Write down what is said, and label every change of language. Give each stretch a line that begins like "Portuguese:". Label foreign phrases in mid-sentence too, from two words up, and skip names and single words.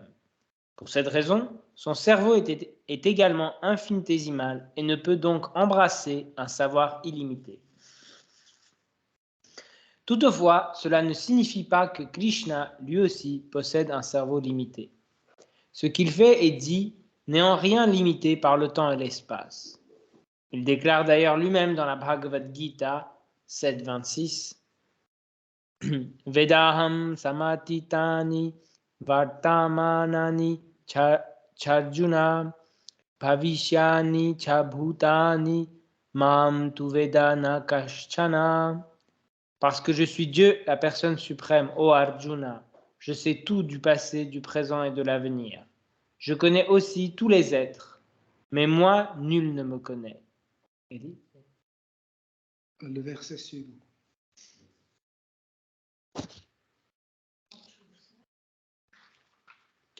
French: Pour cette raison, son cerveau est également infinitésimal et ne peut donc embrasser un savoir illimité. Toutefois, cela ne signifie pas que Krishna, lui aussi, possède un cerveau limité. Ce qu'il fait et dit n'est en rien limité par le temps et l'espace. Il déclare d'ailleurs lui-même dans la Bhagavad Gita 7.26
Sanskrit: Vedaham samatitani vartamanani charjuna bhavishyani cha bhutani mam tu vedana kashchana.
French: Parce que je suis Dieu, la personne suprême, ô Arjuna, je sais tout du passé, du présent et de l'avenir. Je connais aussi tous les êtres, mais moi, nul ne me connaît. Le verset suivant. «